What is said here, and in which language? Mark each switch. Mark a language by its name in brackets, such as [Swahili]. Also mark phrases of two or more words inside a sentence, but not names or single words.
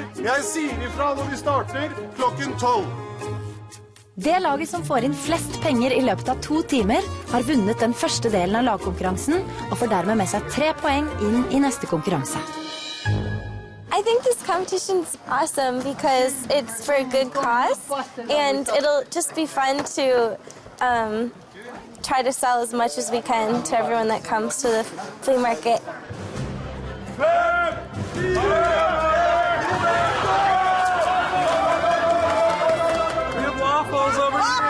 [Norwegian] Jeg sier ifra når vi starter klokken 12. Det laget som får inn flest penger i løpet av 2 timer, har vunnet den første delen av lagkonkurransen og får dermed med seg 3 poeng inn i neste konkurranse. [English] I think this competition's awesome because it's for a good cause, and it'll just be fun to try to sell as much as we can to everyone that comes to the flea market. We have waffles over here.